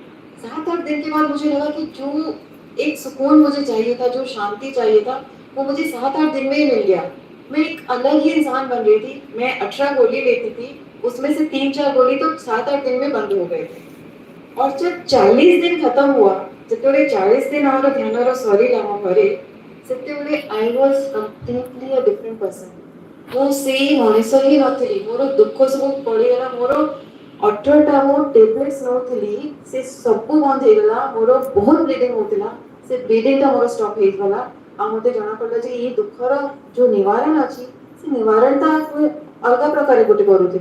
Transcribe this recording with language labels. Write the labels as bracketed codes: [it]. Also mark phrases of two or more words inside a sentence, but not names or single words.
[hi] 7-8 दिन के बाद मुझे लगा कि जो एक सुकून मुझे चाहिए था, जो शांति चाहिए था, वो मुझे 7-8 दिन में ही मिल गया। मैं एक अलग ही इंसान बन रही थी। मैं 18 गोली लेती थी, उसमें से 3-4 गोली तो 7-8 दिन में बंद हो गए थे। और जब 40 दिन खत्म हुआ, [or] ଯେତେବେଳେ 40 दिन ଆମର ଧ୍ୟାନର ସରିଲା ଆମ ଘରେ, ସେତେବେଳେ [en] I was completely a different person। [or] ମୁଁ ସେଇ ମଣିଷ ହିଁ ନଥିଲି। ମୋର ଦୁଃଖ ସବୁ ପଳେଇଗଲା। ମୋର 18ଟା ମୁଁ ଟେବଲେଟ୍ସ ନଉଥିଲି, ସେ ସବୁ ବନ୍ଦ ହେଇଗଲା। ମୋର ବହୁତ ବ୍ଲିଡିଂ ହଉଥିଲା, ସେ ବ୍ଲିଡିଂଟା ମୋର ଷ୍ଟପ୍ ହେଇଗଲା। ଆଉ ମୋତେ ଜଣା ପଡ଼ିଲା ଯେ ଏଇ ଦୁଃଖର ଯୋଉ ନିବାରଣ ଅଛି, ସେ ନିବାରଣଟା ମୁଁ ଅଲଗା ପ୍ରକାରେ ଗୋଟେ କରୁଥିଲି।